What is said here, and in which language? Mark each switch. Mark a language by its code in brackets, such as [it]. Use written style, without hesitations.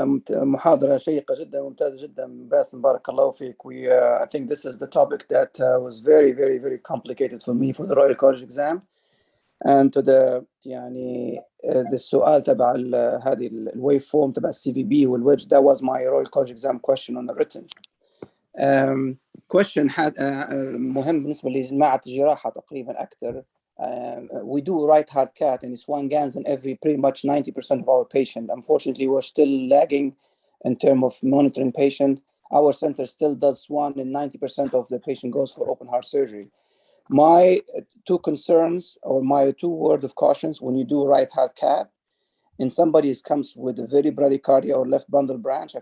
[ar] محاضرة شيقة جدا وممتازة جدا باسم بارك الله فيك. [en] I think this is the topic that was very, very, very complicated for me for the Royal College exam. And to the [ar] يعني السؤال تبع هذه الويف فورم تبع CVB والويدج, [en] that was my Royal College exam question on the written. [ar] Question مهم بالنسبة لجماعة الجراحة تقريبا أكثر. [en] We do right heart cath and it's 1 Gans in every pretty much 90% of our patient. Unfortunately, we're still lagging in terms of monitoring patient. Our center still does swan and 90% of the patient goes for open heart surgery. My 2 concerns or my 2 words of cautions when you do right heart cath, and somebody comes with a very bradycardia or left bundle branch.